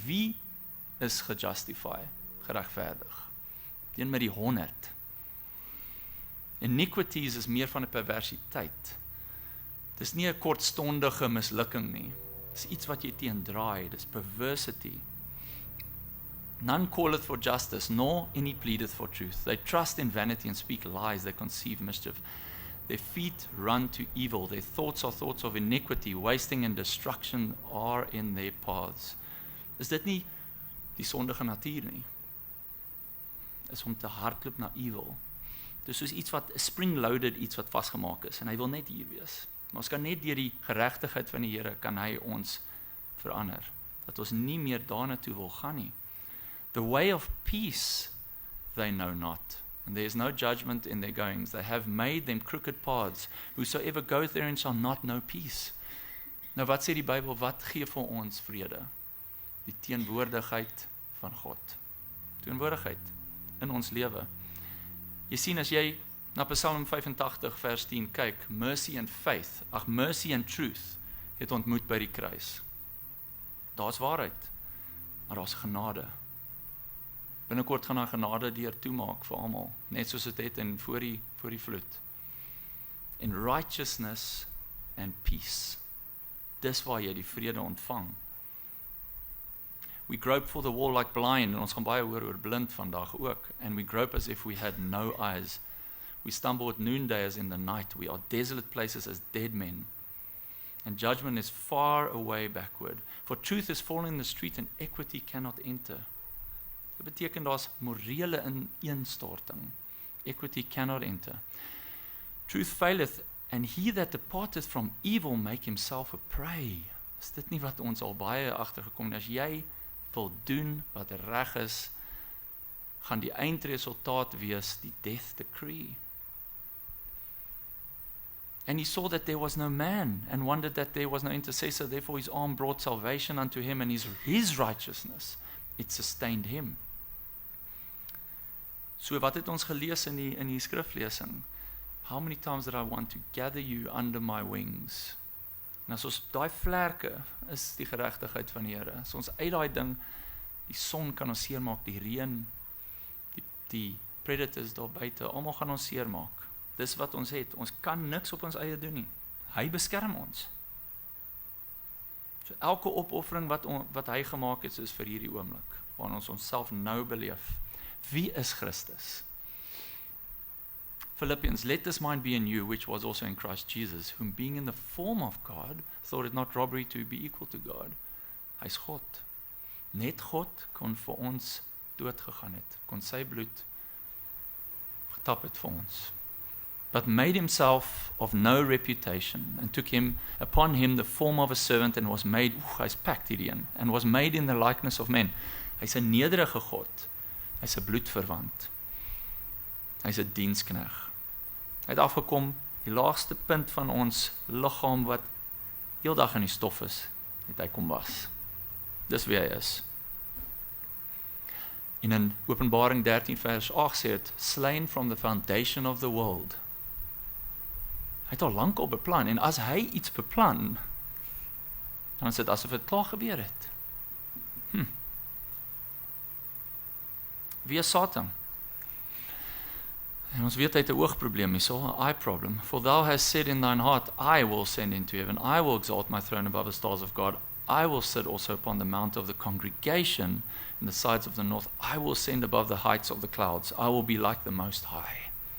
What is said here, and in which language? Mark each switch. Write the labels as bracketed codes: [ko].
[af] Wie is geregverdig? Die een met die 100. Iniquities is meer van 'n perversiteit. Dis nie 'n kortstondige mislukking nie. Dis iets wat jy teendraai, dis perversity. [en] None calleth for justice, nor any pleadeth for truth. They trust in vanity and speak lies, they conceive mischief. Their feet run to evil, their thoughts are thoughts of iniquity, wasting and destruction are in their paths. [af] Is dit nie die sondige natuur nie? Is om te hardloop na evil. Dis soos iets wat, spring-loaded iets wat vasgemaak is, en hy wil net hier wees. Maar ons kan net deur die geregtigheid van die Here, kan hy ons verander, dat ons nie meer daarna toe wil gaan nie. [en] The way of peace they know not, and there is no judgment in their goings. They have made them crooked paths. Whosoever goeth therein shall not know peace. [af] Nou wat sê die Bybel, wat gee vir ons vrede? Die teenwoordigheid van God. Teenwoordigheid in ons lewe. Jy sien, as jy na Psalm 85 vers 10 kyk, [en] mercy and faith, mercy and truth, [af] het ontmoet by die kruis. Daar's waarheid, maar daar's genade. Binnekort gaan daar genade deur toemaak vir almal, net soos dit het in voor die vloed. [en] In righteousness and peace. [af] Dis waar jy die vrede ontvang. [en] We grope for the wall like blind, [af] en ons gaan baie hoor oor blind vandag ook, [en] and we grope as if we had no eyes. We stumble at noonday as in the night, we are desolate places as dead men, and judgment is far away backward, for truth is fallen in the street and equity cannot enter. [af] Dit beteken daar's morele ineenstorting. [en] Equity cannot enter. Truth faileth, and he that departeth from evil make himself a prey. [af] Is dit nie wat ons al baie agtergekom het? As jy wil doen wat reg is, gaan die eindresultaat wees die death decree. [en] And he saw that there was no man, and wondered that there was no intercessor, therefore his arm brought salvation unto him, and his righteousness, it sustained him. [af] So wat het ons gelees in die skriflesing? [en] How many times did I want to gather you under my wings? [af] En as ons daai vlerke is die geregtigheid van die Here. As ons uit daai ding, die son kan ons seermaak, die reën, die predators daar buite, almal gaan ons seermaak. Dis wat ons het. Ons kan niks op ons eie doen nie. Hy beskerm ons. So elke opoffering wat hy gemaak het, is vir hierdie oomblik, waarin ons onsself nou beleef. Wie is Christus? [en] Philippians, let this mind be in you, which was also in Christ Jesus, whom being in the form of God, thought it not robbery to be equal to God. [af] Hy's God. Net God kon vir ons dood gegaan het, kon sy bloed getap het vir ons. [en] But made himself of no reputation, and took upon him the form of a servant, and was made, [af] hy's packed hierin, [en] and was made in the likeness of men. [af] Hy's 'n nederige God, hy's 'n bloedverwant, hy's 'n dienskneg. Hy het afgekom, die laagste punt van ons liggaam wat heeldag in die stof is, het hy kom was. Dis wie hy is. En in Openbaring 13 vers 8 sê het, [en] slain from the foundation of the world. [af] Hy het al lank al beplan, en as hy iets beplan, dan is dit asof dit klaar gebeur het. Wie is Satan? En ons weet hy het 'n oogprobleem hierso, 'n eye problem. [en] For thou hast said in thine heart, I will ascend into heaven, I will exalt my throne above the stars of God, I will sit also upon the mount of the congregation in the sides of the north, I will ascend above the heights of the clouds, I will be like the Most High.